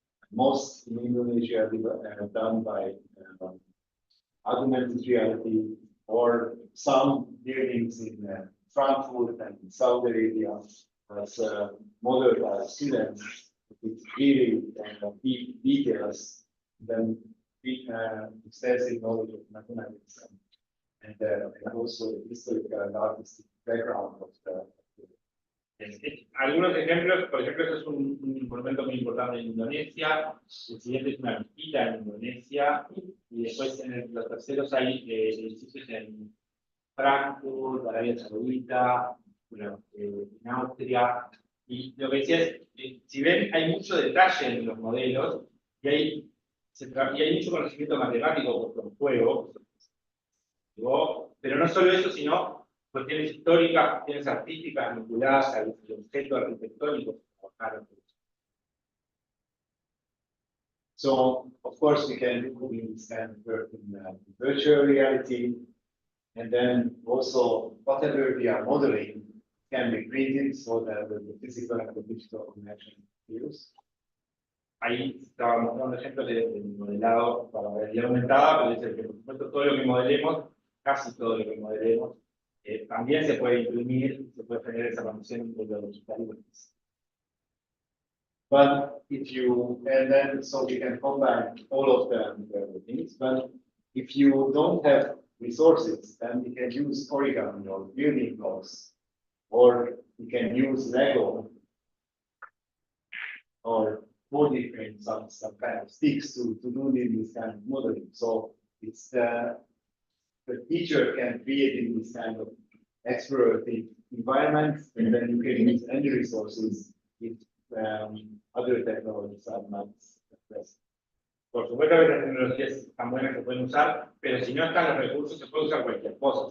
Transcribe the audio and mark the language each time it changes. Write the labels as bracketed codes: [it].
[en] Most in Indonesia done by augmented reality, or some buildings in Frankfurt and in Saudi Arabia as modeled by students with really deep details, then extensive knowledge of mathematics and also the historical and artistic background of the. [es] Algunos ejemplos, por ejemplo, este es un monumento muy importante en Indonesia, el siguiente es una mezquita en Indonesia, y después en los terceros hay edificios en Frankfurt, Arabia Saudita, bueno, en Austria, y lo que decía es, si ven, hay mucho detalle en los modelos, y hay mucho conocimiento matemático por el juego, pero no solo eso, sino cuestiones históricas, cuestiones artísticas vinculadas al objeto arquitectónico. [en] So, of course, we can do this kind of work in virtual reality, and then also whatever we are modeling can be printed so that the physical and the digital connection is. [es] Ahí estaba mostrando ejemplos de modelado para realidad aumentada, pero dice que por supuesto todo lo que modelemos, casi todo lo que modelemos, también se puede imprimir, se puede generar esa conexión entre lo digital y lo físico. [en] But if you, and then so we can combine all of the things, but if you don't have resources, then you can use origami or building blocks, or you can use Lego, or body frame, some kind of sticks to do this kind of modeling. So it's the teacher can create in this kind of explorative environment, and then you can use any resources if other technologies are not present. [es] Por supuesto que las tecnologías tan buenas que pueden usar, pero si no están los recursos, se puede usar cualquier cosa.